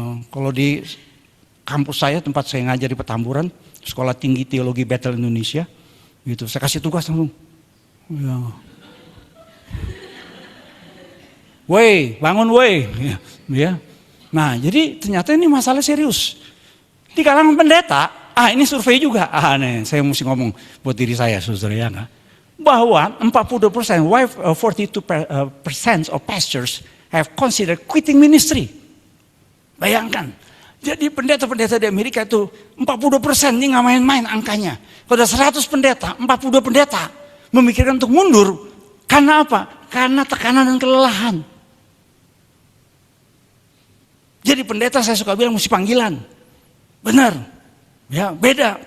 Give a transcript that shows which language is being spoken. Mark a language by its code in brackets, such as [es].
[id] Kalau di kampus saya, tempat saya ngajar di Petamburan, Sekolah Tinggi Teologi Bethel Indonesia, gitu, saya kasih tugas langsung. Ya. Woi, bangun woi. Ya. Nah, jadi ternyata ini masalah serius. Di kalangan pendeta, ini survei juga. Nih, saya mesti ngomong buat diri saya, saudara ya enggak. Bahwa [en] 42%, 42% of pastors have considered quitting ministry. [id] Bayangkan. Jadi pendeta-pendeta di Amerika itu 42% ini nggak main-main angkanya. Pada 100 pendeta, 42 pendeta memikirkan untuk mundur. Karena apa? Karena tekanan dan kelelahan. Jadi pendeta saya suka bilang mesti panggilan. Benar. Ya, beda.